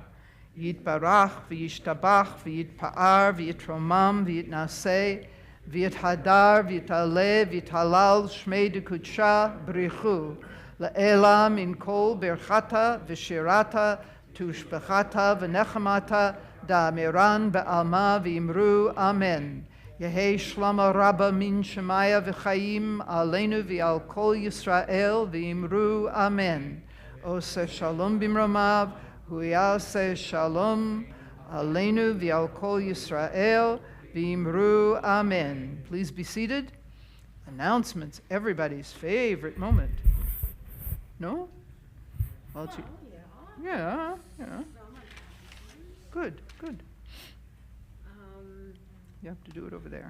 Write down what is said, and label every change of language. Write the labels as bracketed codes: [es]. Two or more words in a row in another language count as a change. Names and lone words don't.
[arc] יתברך וישתבח ויתפאר ויתרומם ויתנשא ויתהדר, ויתעלה, ויתהלל, שמה דקודשא, בריך הוא. לעלא מן כל ברכתא, ושירתא, תשבחתא, ונחמתא, דאמירן בעלמא ואמרו, אמן. יהא שלמא רבא מן שמיא [he] וחיים, עלינו ועל כל ישראל, [arc] ואמרו, אמן. [he] עושה שלום במרומיו, הוא יעשה שלום, עלינו ועל כל ישראל, ואמרו, amen. [en] Please be seated. Announcements, everybody's favorite moment. No? Well, yeah. Good. You have to do it over there.